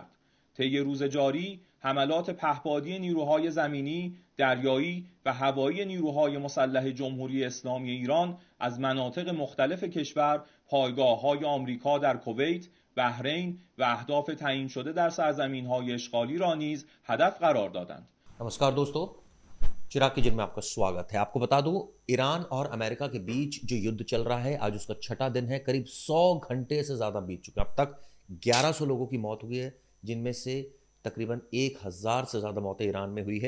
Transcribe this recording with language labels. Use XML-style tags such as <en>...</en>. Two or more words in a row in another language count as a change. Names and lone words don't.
<fa>طی روز جاری حملات پهپادی نیروهای زمینی، دریایی و هوایی نیروهای مسلح جمهوری اسلامی ایران از مناطق مختلف کشور پایگاه‌های آمریکا در کویت، بحرین و اهداف تعیین شده در سرزمین‌های اشغالی را نیز هدف قرار دادند.</fa> <hi>नमस्कार दोस्तों, चिराग किचन में आपका स्वागत है। आपको बता दूं, ईरान और अमेरिका के बीच जो युद्ध चल रहा है आज उसका 6वां दिन है। करीब 100 घंटे से ज़्यादा बीत चुके हैं। अब तक 1100 लोगों की मौत हुई है, जिनमें से तकरीबन 1000 से ज़्यादा मौतें ईरान में हुई है।</hi>